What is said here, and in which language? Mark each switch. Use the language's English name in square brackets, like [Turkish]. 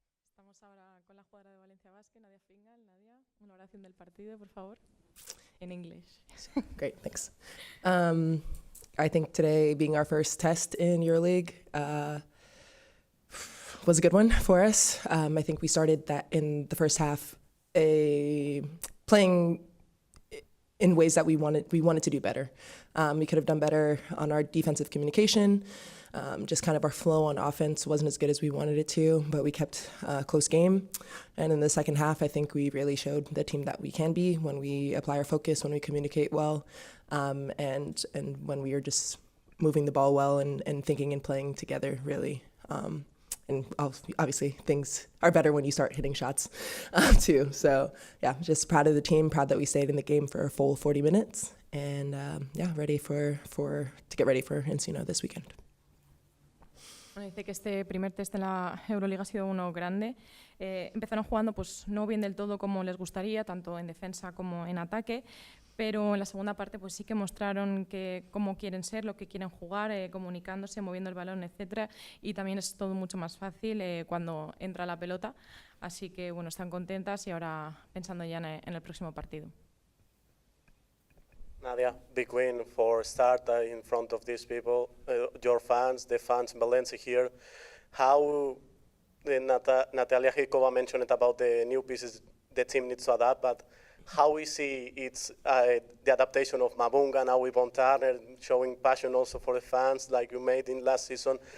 [Spanish] Estamos ahora con la jugadora de Valencia Basket, Nadia Fingal. Nadia, una oración del partido, por favor. [English] In English. Great, thanks. I think today being our first test in EuroLeague was a good one for us. I think we started that in the first half playing in ways that we wanted to do better. We could have done better on our defensive communication. Just kind of our flow on offense wasn't as good as we wanted it to, but we kept a close game. And in the second half, I think we really showed the team that we can be when we apply our focus, when we communicate well, and when we are just moving the ball well and thinking and playing together, really. And obviously things are better when you start hitting shots too. So yeah, just proud of the team, proud that we stayed in the game for a full 40 minutes, and ready to get ready for Encino this weekend. [Spanish] Bueno, dice que este primer test en la Euroliga ha sido uno grande. Empezaron jugando pues no bien del todo como les gustaría, tanto en defensa como en ataque, pero en la segunda parte pues sí que mostraron cómo quieren ser, lo que quieren jugar, comunicándose, moviendo el balón, etcétera, y también es todo mucho más fácil cuando entra la pelota, así que bueno, están contentas y ahora pensando ya en el próximo partido. [English] Nadia, big win for start in front of these people, your fans, the fans in Valencia here. How Natalia Hikova mentioned it about the new pieces the team needs to adapt, but how easy it's the adaptation of Mabunga now with Von Turner showing passion also for the fans like you made in last season.